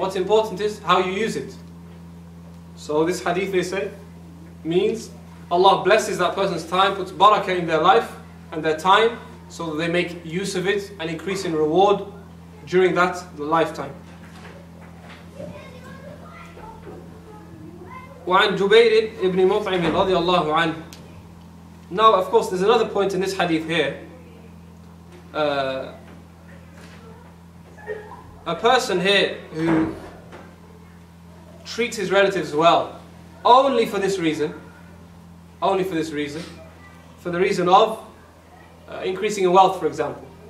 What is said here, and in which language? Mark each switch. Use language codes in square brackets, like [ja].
[en] What's important is how you use it. So this hadith, they say, means Allah blesses that person's time, puts barakah in their life and their time, so that they make use of it and increase in reward during the lifetime. [ar] وعن جبير ibn مطعم رضي الله عنه. [en] Now, of course, there's another point in this hadith here. A person here who treats his relatives well, only for this reason, for the reason of increasing in wealth, for example.